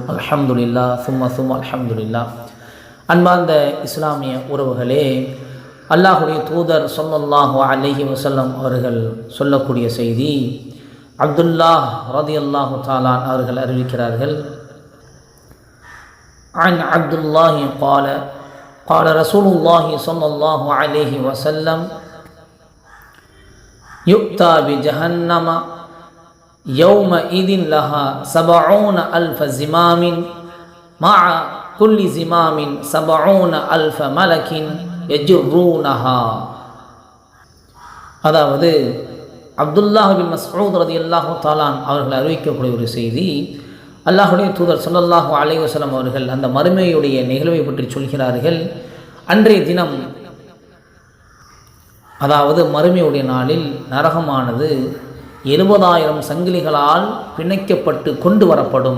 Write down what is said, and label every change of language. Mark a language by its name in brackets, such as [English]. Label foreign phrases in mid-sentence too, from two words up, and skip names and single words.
[Tamil] அல்ஹம்துலில்லாஹ் சும்ம அல்ஹம்துலில்லாஹ். அன்பார்ந்த இஸ்லாமிய உறவுகளே, அல்லாஹுடைய தூதர் [Arabic] صلى الله عليه وسلم [Tamil] அவர்கள் சொல்லக்கூடிய செய்தி அப்துல்லாஹ் [Arabic] رضي الله تعالى [Tamil] அவர்கள் அறிவிக்கிறார்கள். [Arabic] عن عبد الله قال رسول الله صلى الله عليه وسلم يؤتى بجهنم يومئذ لها 70,000 زمام مع كل زمام 70,000 ملك يجرونها. [Tamil] அதாவது அப்துல்லாஹ் பின் மஸ்ஊத் [Arabic] رضي الله تعالى [Tamil] அவர்கள் அறிவிக்கக்கூடிய ஒரு செய்தி. அல்லாஹுடைய தூதர் [Arabic] صلى الله عليه وسلم [Tamil] அவர்கள் அந்த மறுமையுடைய நிகழ்வை பற்றி சொல்கிறார்கள். அன்றைய தினம், அதாவது மறுமையுடைய நாளில் நரகமானது 70,000 சங்கிலிகளால் பிணைக்கப்பட்டு கொண்டு வரப்படும்.